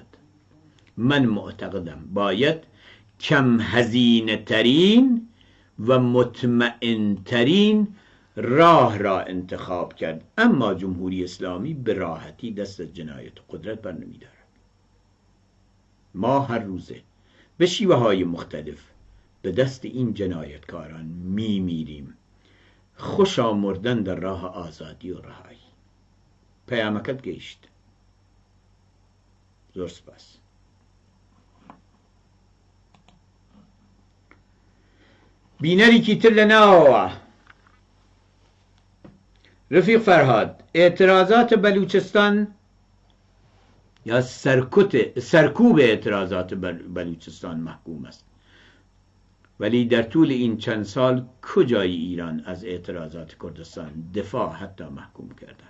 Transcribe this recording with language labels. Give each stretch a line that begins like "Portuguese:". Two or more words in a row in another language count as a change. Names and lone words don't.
Persian: من معتقدم باید کم هزینه ترین و مطمئن ترین راه را انتخاب کرد، اما جمهوری اسلامی به راحتی دست از جنایت و قدرت بر نمی دارد. ما هر روزه به شیوه های مختلف به دست این جنایتکاران می میریم. خوشا مردن در راه آزادی و رهایی.
Central Kurdish: پیامکت گشت. زۆر سپاس. بینەرێکی تر لە ناوەوە، رفیق فەرهاد،
Persian: اعتراضات بلوچستان یا سرکوب اعتراضات بلوچستان محکوم است، ولی در طول این چند سال کجای ایران از اعتراضات کردستان دفاع حتی محکوم کردن؟